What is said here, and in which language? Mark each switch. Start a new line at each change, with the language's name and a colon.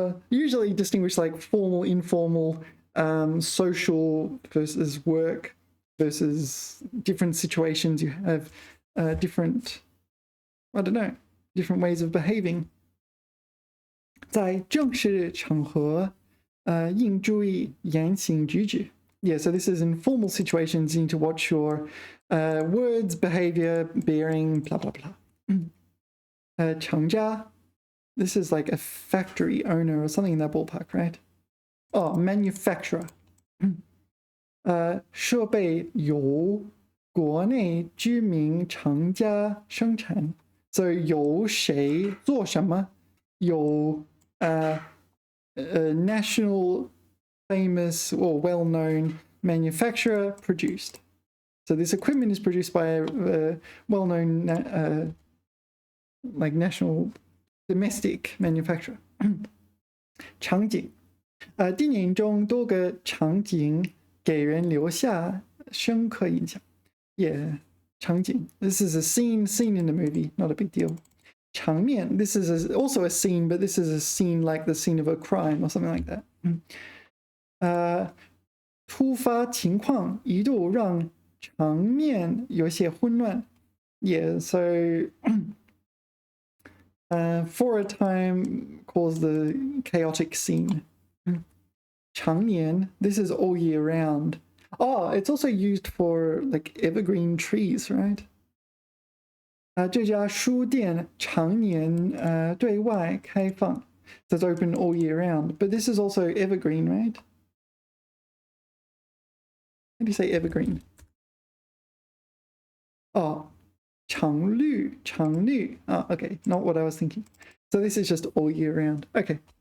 English: Usually distinguish like formal, informal, social versus work versus different situations. You have different, I don't know, different ways of behaving.
Chinese: 在正式场合应注意言行举止.
English: Yeah, so this is in formal situations, you need to watch your words, behavior, bearing, blah, blah, blah. 厂家, this is like a factory owner or something in that ballpark, right? Oh, manufacturer.
Chinese: 设备由国内知名厂家生产.
English: So
Chinese: 由谁做什么?
English: 由national famous or well-known manufacturer produced. So this equipment is produced by a well-known like national domestic manufacturer.
Chinese: 场景.电影中多个场景给人留下深刻印象.
English: Yeah, 场景. This is a scene in the movie, not a big deal. 场面, this is also a scene, but this is a scene like the scene of a crime or something like that.
Chinese: 突发情况一度让场面有些混乱.
English: Yeah, so for a time caused the chaotic scene. 常年, this is all year round. Oh, it's also used for like evergreen trees, right?
Chinese: 这家书店常年对外开放.
English: So it's open all year round. But this is also evergreen, right? How do you say evergreen? Oh, 常绿.Oh, okay, not what I was thinking. So this is just all year round. Okay.